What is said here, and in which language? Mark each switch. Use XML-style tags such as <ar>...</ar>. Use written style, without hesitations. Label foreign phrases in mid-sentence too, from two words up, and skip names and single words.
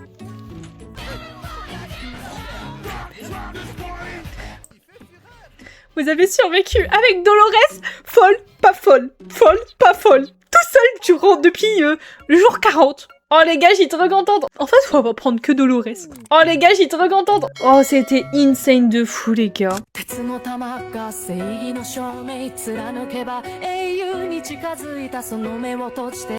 <fr>Vous avez survécu avec Dolores, folle, pas folle, folle, pas folle. Tout seul durant depuis le jour 40. Oh les gars, j'étais trop contente. En fait, on va prendre que Dolores. Oh les gars, j'étais trop contente. Oh, c'était insane de fou les gars.</fr> <ja>鉄の玉が正義の証明貫けば英雄に近づいたその目を閉じて</ja>